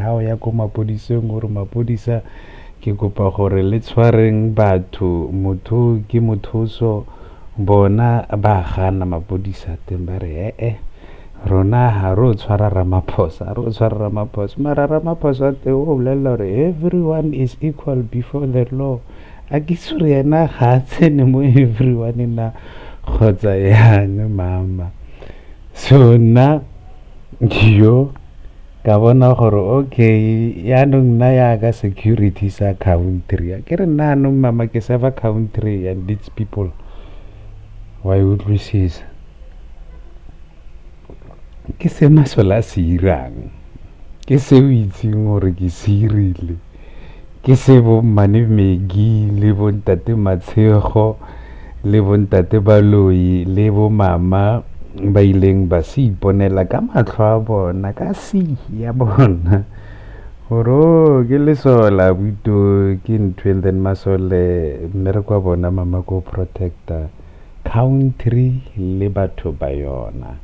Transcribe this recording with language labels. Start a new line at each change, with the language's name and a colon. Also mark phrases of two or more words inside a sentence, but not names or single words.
Tswana: Ha o ya ko mapodiseng gore mapodisa ke kopa gore le tshwareng batho, motho ke motho so bona ba gana mapodisa teng ba re rona ha ro tshwara Ramaphosa, ro tshwara Ramaphosa, mara Ramaphosa te o bolela gore
English: everyone is equal before the law.
Tswana: A ke sure yena ga tsene mo everyone na kgotsa yang mama. So nna yo ka bona gore okay yaanong nna yaka security sa country ke re nna anong mama ke
English: serve country and its people.
Tswana: Wa utlwisisa ke se masola se irang, ke se o itseng gore ke se irile, ke se bo Mmane Megi le bo ntate Matshego le bo ntate Baloi le bo mama ba ileng ba se iponela ka matlho a bona ka ya bona gore ke lesola buto ke ntho
English: and then
Tswana: masole mmereko wa bona mama ko
English: protector country
Tswana: le batho ba yona.